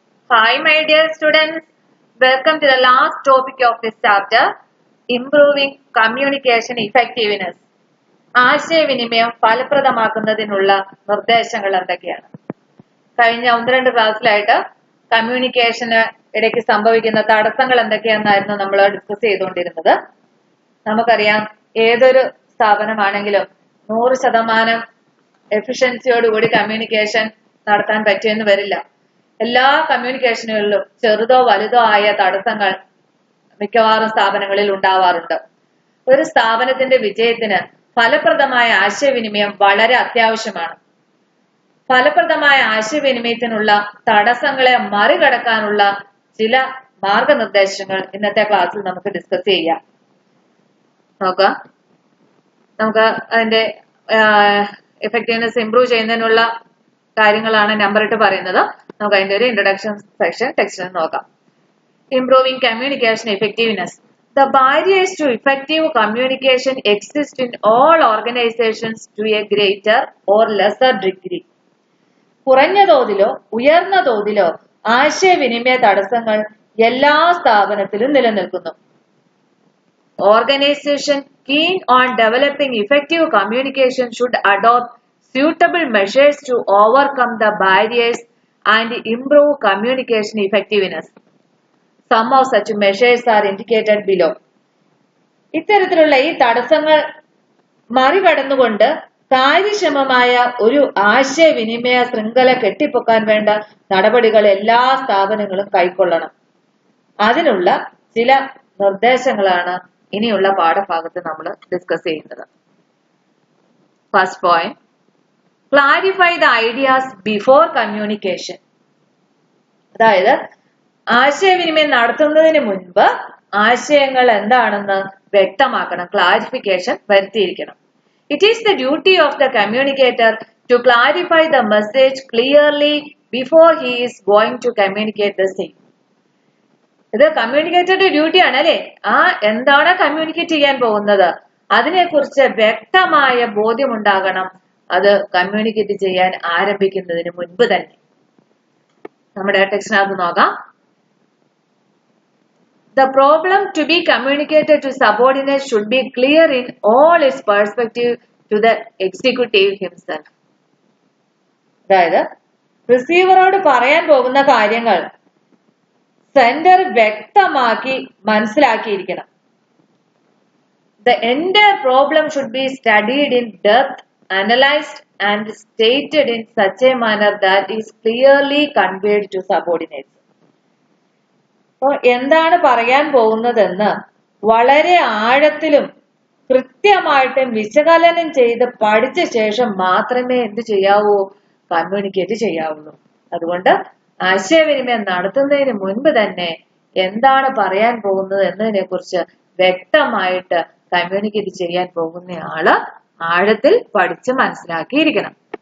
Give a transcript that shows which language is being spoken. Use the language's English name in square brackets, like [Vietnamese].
[English] Hi my dear students, welcome to the last topic of this chapter, Improving Communication Effectiveness. [Malayalam] ആശയവിനിമയം ഫലപ്രദമാക്കുന്നതിനുള്ള നിർദ്ദേശങ്ങൾ എന്തൊക്കെയാണ്? കഴിഞ്ഞ 1-2 ക്ലാസ്സിലായിട്ട് കമ്മ്യൂണിക്കേഷന് ഇടയ്ക്ക് സംഭവിക്കുന്ന തടസ്സങ്ങൾ എന്തൊക്കെയാണെന്നായിരുന്നു നമ്മൾ ഡിസ്കസ് ചെയ്തുകൊണ്ടിരുന്നത്. നമുക്കറിയാം, ഏതൊരു സ്ഥാപനമാണെങ്കിലും 100% എഫിഷ്യൻസിയോടുകൂടി കമ്മ്യൂണിക്കേഷൻ നടത്താൻ പറ്റിയെന്ന് വരില്ല. എല്ലാ കമ്മ്യൂണിക്കേഷനുകളിലും ചെറുതോ വലുതോ ആയ തടസ്സങ്ങൾ മിക്കവാറും സ്ഥാപനങ്ങളിൽ ഉണ്ടാവാറുണ്ട്. ഒരു സ്ഥാപനത്തിന്റെ വിജയത്തിന് ഫലപ്രദമായ ആശയവിനിമയം വളരെ അത്യാവശ്യമാണ്. ഫലപ്രദമായ ആശയവിനിമയത്തിനുള്ള തടസ്സങ്ങളെ മറികടക്കാനുള്ള ചില മാർഗനിർദ്ദേശങ്ങൾ ഇന്നത്തെ ക്ലാസ്സിൽ നമുക്ക് ഡിസ്കസ് ചെയ്യാം. നമുക്ക് അതിന്റെ എഫക്റ്റീവ്നെസ് ഇംപ്രൂവ് ചെയ്യുന്നതിനുള്ള കാര്യങ്ങളാണ് നമ്പർ ഇട്ട് പറയുന്നത്. നമുക്ക് അതിന്റെ ഒരു ഇൻട്രൊഡക്ഷൻ സെക്ഷൻ ടെക്സ്റ്റിൽ നോക്കാം. [English] Improving communication effectiveness. The barriers to effective communication exist in all organizations to a greater or lesser degree. [Malayalam] കുറഞ്ഞ തോതിലോ ഉയർന്ന തോതിലോ ആശയവിനിമയ തടസ്സങ്ങൾ എല്ലാ സ്ഥാപനത്തിലും നിലനിൽക്കുന്നു. [English] Organization keen on developing effective communication should adopt suitable measures to overcome the barriers and improve communication effectiveness. Some of such measures are indicated below. [Malayalam] ഇത്തരത്തിലുള്ള ഈ തടസ്സങ്ങൾ മറികടന്നുകൊണ്ട് കാര്യക്ഷമമായ ഒരു ആശയവിനിമയ ശൃംഖല കെട്ടിപ്പൊക്കാൻ വേണ്ട നടപടികൾ എല്ലാ സ്ഥാപനങ്ങളും കൈക്കൊള്ളണം. അതിനുള്ള ചില നിർദ്ദേശങ്ങളാണ് ഇനിയുള്ള പാഠഭാഗത്ത് നമ്മൾ ഡിസ്കസ് ചെയ്യുന്നത്. [English] First point, clarify the ideas before communication. [Malayalam] അതായത് ആശയവിനിമയം നടത്തുന്നതിന് മുൻപ് ആശയങ്ങൾ എന്താണെന്ന് വ്യക്തമാക്കണം, clarification വരുത്തിയിരിക്കണം. [English] It is the duty of the communicator to clarify the message clearly before he is going to communicate the same. [Malayalam] ഇത് കമ്മ്യൂണിക്കേറ്ററുടെ ഡ്യൂട്ടിയാണ് അല്ലെ. എന്താണ് കമ്മ്യൂണിക്കേറ്റ് ചെയ്യാൻ പോകുന്നത് അതിനെക്കുറിച്ച് വ്യക്തമായ ബോധ്യമുണ്ടാകണം, അത് കമ്മ്യൂണിക്കേറ്റ് ചെയ്യാൻ ആരംഭിക്കുന്നതിന് മുൻപ് തന്നെ. നമ്മുടെ ടെക്സ്റ്റിനകത്ത് നോക്കാം. [English] The problem to be communicated to subordinates should be clear in all its perspective to the executive himself. [Malayalam] അതായത് റിസീവറോട് പറയാൻ പോകുന്ന കാര്യങ്ങൾ സെൻഡർ വ്യക്തമാക്കി മനസ്സിലാക്കിയിരിക്കണം. [English] The entire problem should be studied in depth, analyzed and stated in such a manner that is clearly conveyed to subordinates. [Malayalam] എന്താണ് പറയാൻ പോകുന്നതെന്ന് വളരെ ആഴത്തിലും കൃത്യമായിട്ടും വിശകലനം ചെയ്ത് പഠിച്ച ശേഷം മാത്രമേ എന്ത് ചെയ്യാവൂ, കമ്മ്യൂണിക്കേറ്റ് ചെയ്യാവുള്ളൂ. അതുകൊണ്ട് ആശയവിനിമയം നടത്തുന്നതിന് മുൻപ് തന്നെ എന്താണ് പറയാൻ പോകുന്നത് എന്നതിനെ കുറിച്ച് വ്യക്തമായിട്ട് കമ്മ്യൂണിക്കേറ്റ് ചെയ്യാൻ പോകുന്നയാള് ആഴത്തിൽ പഠിച്ച് മനസ്സിലാക്കിയിരിക്കണം.